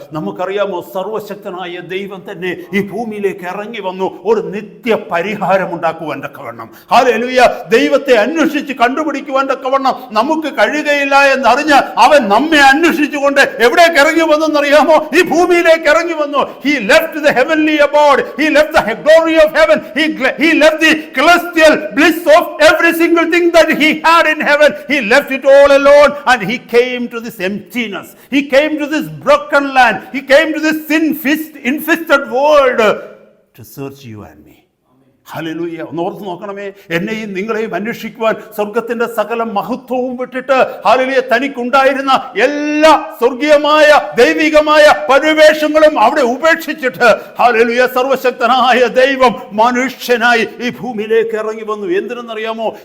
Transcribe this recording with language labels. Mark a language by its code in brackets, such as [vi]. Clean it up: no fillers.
[ml] നമുക്കറിയാമോ, സർവശക്തനായ ദൈവം തന്നെ ഈ ഭൂമിയിലേക്ക് ഇറങ്ങി വന്നു ഒരു നിത്യ പരിഹാരം ഉണ്ടാക്കുവാൻ തക്കവണ്ണം. ഹല്ലേലൂയ. ദൈവത്തെ അന്വേഷിച്ച് കണ്ടുപിടിക്കുവാൻ തക്കവണ്ണം നമുക്ക് കഴിയുകയില്ല എന്നറിഞ്ഞ് അവൻ നമ്മെ അന്വേഷിച്ചുകൊണ്ട് എവിടേക്ക് ഇറങ്ങി വന്നെന്നറിയാമോ? ഈ ഭൂമിയിലേക്ക് ഇറങ്ങി വന്നു. [en] He left the heavenly abode. He left the glory of heaven. He left the celestial bliss of every single thing that he had in heaven. He left it all alone and he came to this emptiness. He came to this broken land. He came to this sin-infested world to search you and me. [ml] Hallelujah. ഒന്ന് ഓർത്ത് നോക്കണമേ, എന്നെയും നിങ്ങളെയും അന്വേഷിക്കുവാൻ സ്വർഗത്തിന്റെ സകല മഹത്വവും വിട്ടിട്ട് hallelujah തനിക്കുണ്ടായിരുന്ന എല്ലാ സ്വർഗീയമായ ദൈവികമായ പരിവേഷങ്ങളും അവിടെ ഉപേക്ഷിച്ചിട്ട് ഹല്ലേലൂയ സർവശക്തനായ ദൈവം മനുഷ്യനായി ഈ ഭൂമിയിലേക്ക് ഇറങ്ങി വന്നു. എന്തിനെന്നറിയാമോ?